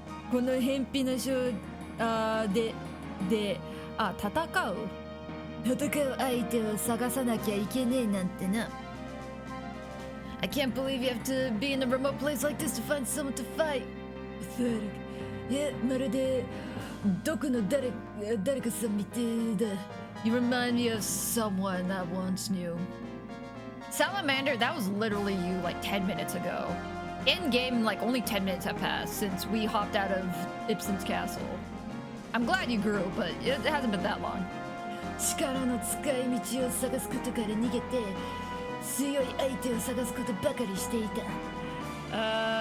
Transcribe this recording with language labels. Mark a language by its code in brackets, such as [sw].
[ja] この偏僻な章で戦う相手を探さなきゃいけねえなんてな。 [en] I can't believe you have to be in a remote place like this to find someone to fight. Pathetic. [ja] いや、まるでどこの誰かさんみてえだ。 [en] You remind me of someone I once knew. Salamander, that was literally you like 10 minutes ago. In game, like only 10 minutes have passed since we hopped out of Ibsen's castle. I'm glad you grew, but it hasn't been that long. [ja] 力の使い道を探すことから逃げて強い相手を探すことばかりしていた。